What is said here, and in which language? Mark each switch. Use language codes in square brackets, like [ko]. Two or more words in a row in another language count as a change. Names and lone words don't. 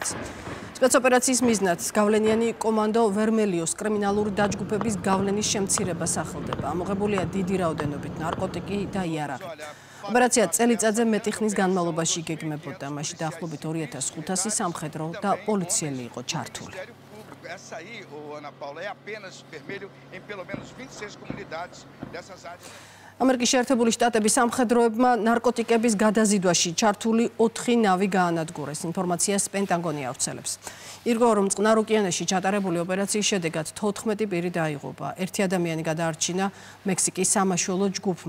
[ka] სპეცოპერაციის მიზნად გავლენიანი კომანდო ვერმელიოს კრიმინალური დაჯგუფების გავლენის შემცირებას ახდენდება. ამოღებულია დიდი რაოდენობით ნარკოტიკი და იარაღი. ოპერაცია წელიწადზე მეტი ხნის განმავლობაში იგეგმებოდა. მასში დაახლოებით 2500 სამხედრო და პოლიციელი იყო ჩართული. [pt] Essa aí, Ana Paula, é apenas vermelho em pelo menos 26 comunidades dessas áreas. [ka] ამერიკის შეერთებული შტატების სამხედროებმა ნარკოტიკების გადაზიდვაში ჩართული 4 ნავი გაანადგურეს. ინფორმაციას პენტაგონი ავრცელებს. ირგო რომ წყნარ ოკეანეში ჩატარებული ოპერაციის შედეგად 14 პირი დაიღუპა. 1 ადამიანი გადაარჩინა მექსიკის სამაშველო ჯგუფმა.